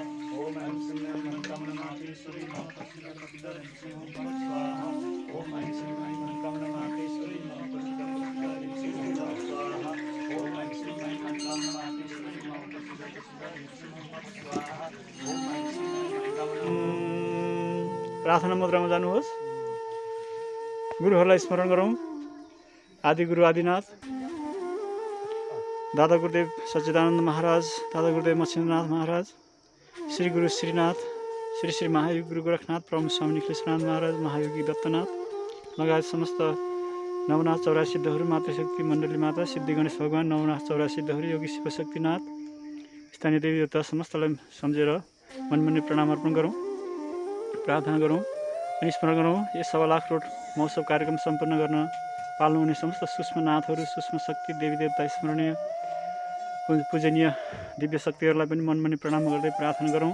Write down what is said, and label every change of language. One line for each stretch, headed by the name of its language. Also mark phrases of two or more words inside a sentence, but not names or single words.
Sanskrit: ओम ऐं श्रीं ऐं मनोकामना माते श्री नमो प्रसिद्ध श्री ओम फट स्वाहा। ओम ऐं श्रीं ऐं मनोकामना माते श्री नमो प्रसिद्ध श्री ओम फट स्वाहा। ओम ऐं श्रीं ऐं मनोकामना माते श्री नमो प्रसिद्ध श्री ओम फट स्वाहा। ओम ऐं श्रीं ऐं मनोकामना।
Nepali: प्रार्थना मुद्रामा जानुहोस्। गुरुहरूलाई स्मरण गरौँ। आदि गुरु आदिनाथ, दादा गुरुदेव सच्चिदानन्द महाराज, दादा गुरुदेव मत्स्येंद्रनाथ महाराज, श्री गुरु श्रीनाथ, श्री श्री महायोगी गुरु गोरखनाथ, प्रमुख स्वामी निखिलेश्वरनाथ महाराज, महायोगी दत्तनाथ लगायत समस्त नवनाथ 84 सिद्धहरू, माता शक्ति मण्डली माता, सिद्धि गणेश भगवान, नवनाथ 84 सिद्धहरू, योगी शिवशक्तिनाथ, स्थानीय देवी देवता समस्तलाई सम्झेर मनमनी प्रणाम अर्पण गरौँ, प्रार्थना गरौँ अनि स्मरण गरौँ। यस 1.25 लाख रोड महोत्सव कार्यक्रम सम्पन्न गर्न पाल्नुहुने समस्त सूक्ष्म नाथहरू, सूक्ष्म शक्ति देवी देवता, स्मरणीय पूजनीय दिव्य शक्तिहरूलाई पनि मनमनी प्रणाम गर्दै प्रार्थना गरौँ।